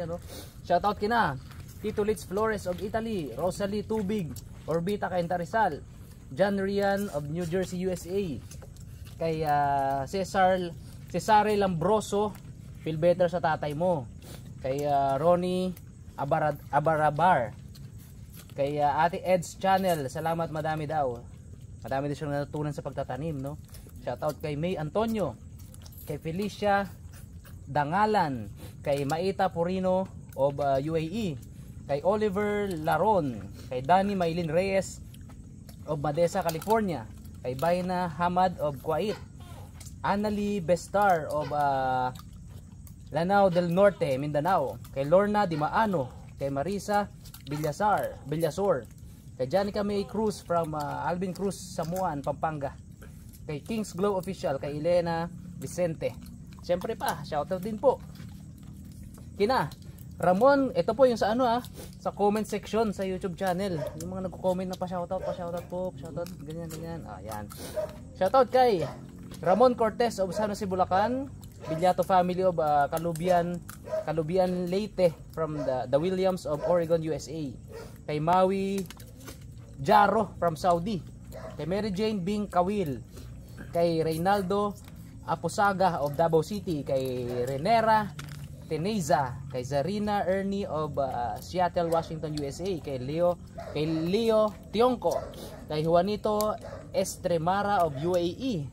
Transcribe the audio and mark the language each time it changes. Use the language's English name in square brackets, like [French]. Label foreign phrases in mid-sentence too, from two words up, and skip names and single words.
[Filipino] Ano? Shoutout kina Tito Litz Flores of Italy, Rosalie Tubig, Orbita Cainta Rizal, John Rian of New Jersey, USA, kay Cesare Lambroso, [English] feel better [Filipino] sa tatay mo, kay Ronnie Abarabar, kay Ate Ed's Channel, salamat madami daw. Madami din siyang natutunan sa pagtatanim, no? Shoutout kay May Antonio, kay Felicia Dangalan, kay Maita Purino of UAE, kay Oliver Laron, kay Danny Maylin Reyes of Madesa, California, kay Baina Hamad of Kuwait, Annalie Bestar of Lanao del Norte, Mindanao, kay Lorna Dimaano, kay Marisa Villasor, kay Janica May Cruz from Alvin Cruz, Samuan, Pampanga, kay Kings Glow Official, kay Elena Vicente. Siyempre pa, shoutout din po kina Ramon, ito po yung sa ano sa [English] comment section [Filipino] sa YouTube channel. Yung mga nagko-comment na pa-shoutout po, pa-shoutout, ganyan. Yan. Shoutout kay Ramon Cortez of San Jose, Bulacan, Villato family of Calubian Leyte [English] from the [Filipino] Williams of Oregon, USA. Kay Maui Jaro from Saudi. Kay Mary Jane Bing Kawil. Kay Reynaldo Aposaga of Davao City. Kay Renera Teneza, kay Zarina Ernie of Seattle, Washington, USA, kay Leo Tionco, kay Juanito Estremara of UAE,